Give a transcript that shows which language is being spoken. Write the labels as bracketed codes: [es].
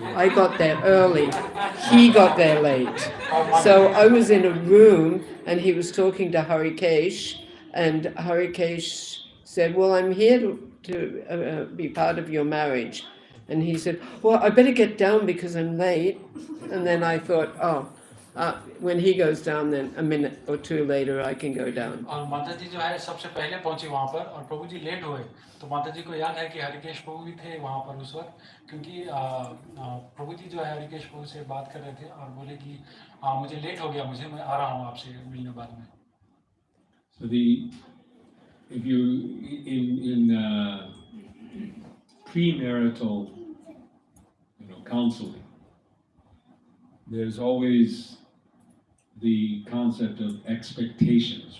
[en] I got there early. He got there late. So I was in a room and he was talking to Harikesh, and Harikesh said, well, I'm here to be part of your marriage. And he said, well, I better get down because I'm late. And then I thought, when he goes down, then a minute or two later I can go down. [hi] और माता जी जो है सबसे पहले पहुंची वहाँ पर, और प्रभु जी लेट हुए, तो माता जी को याद है कि हरिकेश प्रभु भी थे वहाँ पर उस वक्त, क्योंकि प्रभु जी जो है हरिकेश प्रभु से बात कर रहे थे और बोले कि मुझे लेट हो गया, मैं आ रहा हूँ आपसे मिलने बाद में। [en] So if you in premarital, counseling, there's always the concept of expectations.